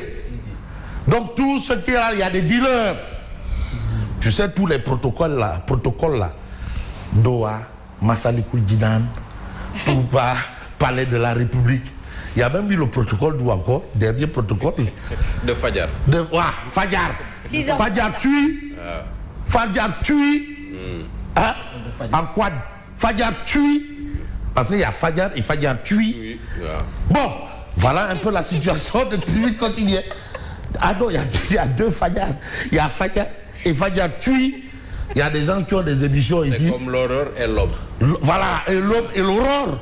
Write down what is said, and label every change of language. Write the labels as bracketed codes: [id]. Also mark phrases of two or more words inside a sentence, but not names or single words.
[fr] Donc, tout ce qu'il y a, il y a des dealers. Tu sais, tous les protocoles là, Doha, Massalikul Jinan, Touba, Palais de la République. Il y a même eu le protocole d'où encore, dernier protocole. De Fadjar. Fadjar. Fadjar Tui. Fadjar Tui. En quad. Fadjar Tui. Parce qu'il y a Fadjar et Fadjar Tui. Bon, voilà un peu la situation de Tribune quotidienne. Ah non, il y a deux Fadjar. Il y a Fadjar et Fadjar Tui. Il y a des gens qui ont des émissions ici. C'est comme l'aurore et l'aube. Voilà, et l'aube et l'aurore.